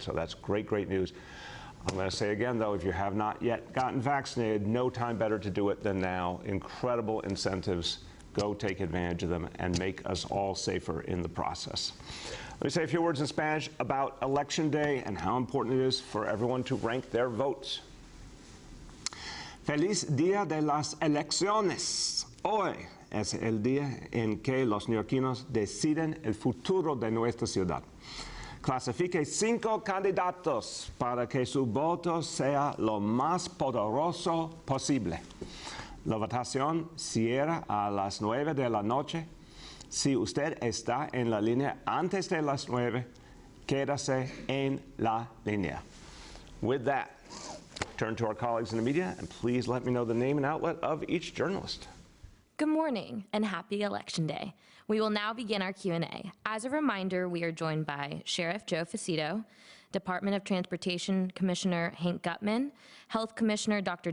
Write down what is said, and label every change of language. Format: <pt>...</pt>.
<en>So that's great, great news. I'm going to say again, though, if you have not yet gotten vaccinated, no time better to do it than now. Incredible incentives. Go take advantage of them and make us all safer in the process. Let me say a few words in Spanish about Election Day and how important it is for everyone to rank their votes.</en> <es>Feliz Día de las Elecciones. Hoy es el día en que los neoyorquinos deciden el futuro de nuestra ciudad. Clasifique 5 candidatos para que su voto sea lo más poderoso posible. La votación cierra a las 9 de la noche. Si usted está en la línea antes de las 9, quédase en la línea.</es> <en>With that, turn to our colleagues in the media, and please let me know the name and outlet of each journalist. Good morning and happy Election Day. We will now begin our Q&A. As a reminder, we are joined by Sheriff Joe Facito, Department of Transportation Commissioner Hank Gutman, Health Commissioner Dr.</en>